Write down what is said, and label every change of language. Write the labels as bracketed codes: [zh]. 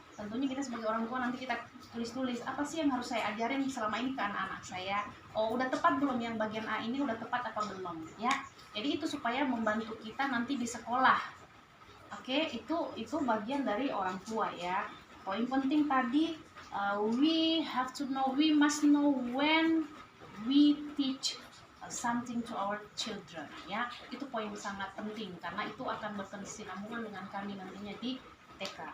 [id] Tentunya kita sebagai orang tua nanti kita tulis apa sih yang harus saya ajarin selama ini ke anak-anak saya. Oh, udah tepat belum yang bagian A ini, udah tepat apa belum, ya. Jadi itu supaya membantu kita nanti di sekolah. Oke, itu bagian dari orang tua, ya. Poin penting tadi, [en] we have to know, we must know when we teach something to our children, ya. [id] Itu poin sangat penting karena itu akan berkesinambungan dengan kami nantinya di TK.